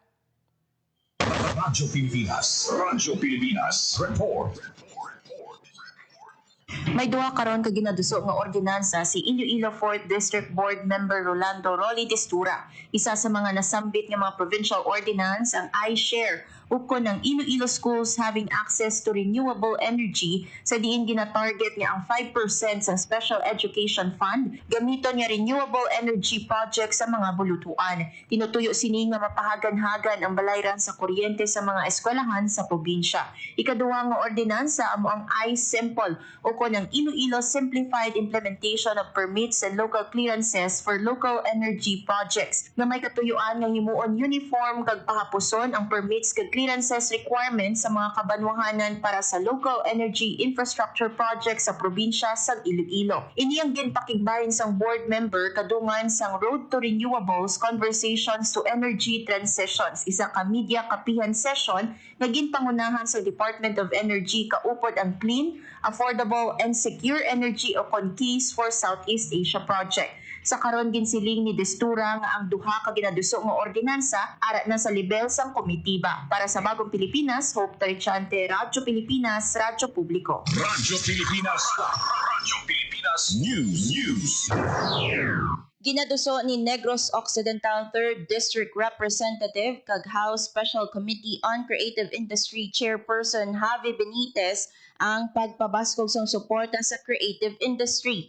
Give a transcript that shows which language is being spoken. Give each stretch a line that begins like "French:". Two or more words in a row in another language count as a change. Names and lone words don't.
Hiligaynon: Radyo Pilipinas. Radyo Pilipinas. Report. May duha karon ka ginaduso nga ordinansa si Iloilo 4th District
English: Board Member
Hiligaynon: Rolando Rolly Destura. Isa sa mga nasambit nga mga
English: provincial ordinance
Hiligaynon: ang iShare ukon ng Iloilo schools having access to renewable energy sa diin gina-target nga ang 5% sa Special Education Fund gamiton nga
English: renewable energy project
Hiligaynon: sa mga bulutuan. Tinutuyo sini nga mapahagan-hagan ang balayran sa kuryente sa mga eskwelahan sa probinsya. Ikaduha nga ordinansa amo ang iSimple ukon ng Iloilo Simplified Implementation of Permits and Local Clearances for Local Energy Projects nga may katuyuan nga himuon uniform kag pahapuson ang permits kag clearances requirements sa mga kabanwahanan para sa
English: local energy infrastructure project
Hiligaynon: sa probinsya sa Iloilo. Ini ang ginpakigbahin sang board member kadungan sang Road to Renewables Conversations to Energy Transitions, isa ka media kapihan session nga ginpangunahan sa Department of Energy kaupod ang Clean, Affordable and Secure Energy o CONKEYS for Southeast Asia Project. Sa karon ginsiling ni Destura nga ang duha ka ginaduso nga ordinansa ara na sa level sang komitiba. Para sa Bagong Pilipinas, Hope Tarchante, Radyo Pilipinas, Radyo Publiko. Radyo Pilipinas. Radyo Pilipinas News. Ginaduso ni Negros Occidental 3rd District Representative kag House Special Committee on Creative Industry Chairperson Javi Benitez ang pagpabaskog sang suporta sa creative industry.